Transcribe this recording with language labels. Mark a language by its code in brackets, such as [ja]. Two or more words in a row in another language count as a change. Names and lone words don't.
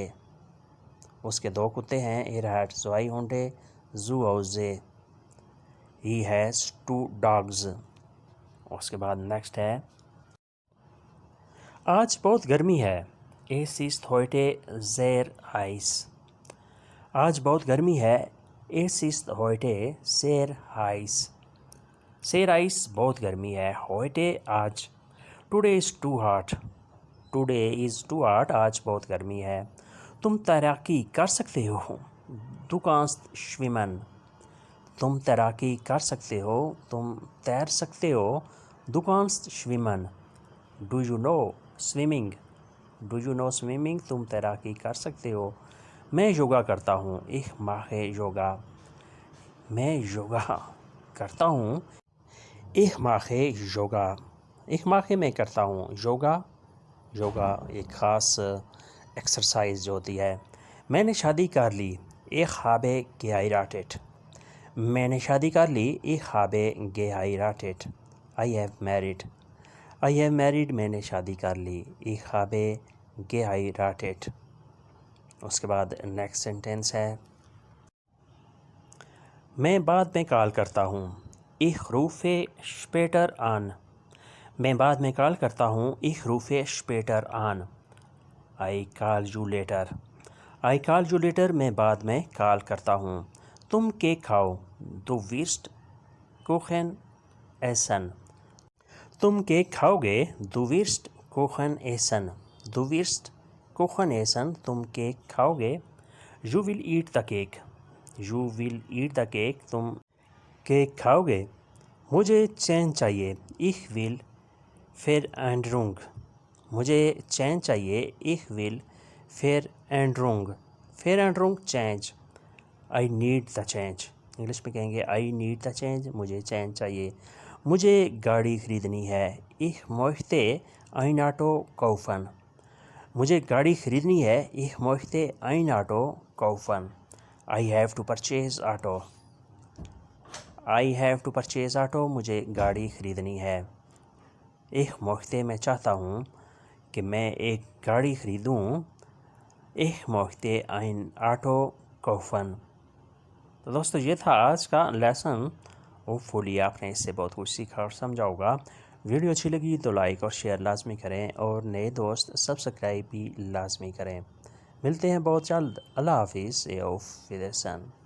[ur] اس کے 2 کتے ہیں. [de] hat 2 Hunde zu Hause. [en] he has 2 dogs. [ur] اس کے بعد نیکسٹ ہے. آج بہت گرمی ہے. [de] Es ist heute sehr heiß. [ur] آج بہت گرمی ہے. [de] Es ist heute sehr heiß. sehr heiß [ur] بہت گرمی ہے. heute آج. [en] Today is too hot. Today is too hot. [ur] آج بہت گرمی ہے. تم تیراکی کر سکتے ہو. [de] Du kannst schwimmen. [ur] تم تیراکی کر سکتے ہو. تم تیر سکتے ہو. [de] Du kannst schwimmen. [en] Do you know swimming? Do you know swimming? [ur] تم تیراکی کر سکتے ہو. میں یوگا کرتا ہوں. [de] Ich mache Yoga. [ur] میں یوگا کرتا ہوں. [de] Ich mache Yoga. Ich mache [ur] میں کرتا ہوں. یوگا ایک خاص ایکسرسائز جو ہوتی ہے. میں نے شادی کر لی. [de] Ich habe geheiratet. [ur] میں نے شادی کر لی. [de] Ich habe geheiratet. [en] I have married. I have married. [ur] میں نے شادی کر لی. [de] Ich habe geheiratet. [ur] اس کے بعد [en] next sentence [ur] ہے. میں بعد میں کال کرتا ہوں. [de] Ich rufe später an. [ur] میں بعد میں کال کرتا ہوں. [de] Ich rufe später an. [en] I call you later. I call you later. [ur] میں بعد میں کال کرتا ہوں. تم کیک کھاؤ. [de] Du wirst Kuchen essen. [ur] تم کیک کھاؤ گے. [de] Du wirst Kuchen essen. Du wirst Kuchen essen. [ur] تم کیک کھاؤ گے. [en] You will eat the cake. You will eat the cake. [ur] تم کیک کھاؤ گے. مجھے چین چاہیے. [de] Ich will Veränderung. [ur] مجھے چین چاہیے. [de] Ich will Veränderung. Veränderung change. [en] I need the change. [ur] انگلش میں کہیں گے [en] I need the change. [ur] مجھے چین چاہیے. مجھے گاڑی خریدنی ہے. [de] Ich möchte ein Auto kaufen. [ur] مجھے گاڑی خریدنی ہے. [de] Ich möchte ein Auto kaufen. [en] I have to purchase auto. I have to purchase auto. [ur] مجھے گاڑی خریدنی ہے. [de] Ich möchte [ur] میں چاہتا ہوں کہ میں ایک گاڑی خریدوں. [de] Ich möchte ein Auto kaufen. [ur] تو دوستو یہ تھا آج کا لیسن. ہوپ فلی آپ نے اس سے بہت کچھ سیکھا اور سمجھا ہوگا. ویڈیو اچھی لگی تو لائک اور شیئر لازمی کریں اور نئے دوست سبسکرائب بھی لازمی کریں. ملتے ہیں بہت جلد. اللہ حافظ. [de] Auf Wiedersehen.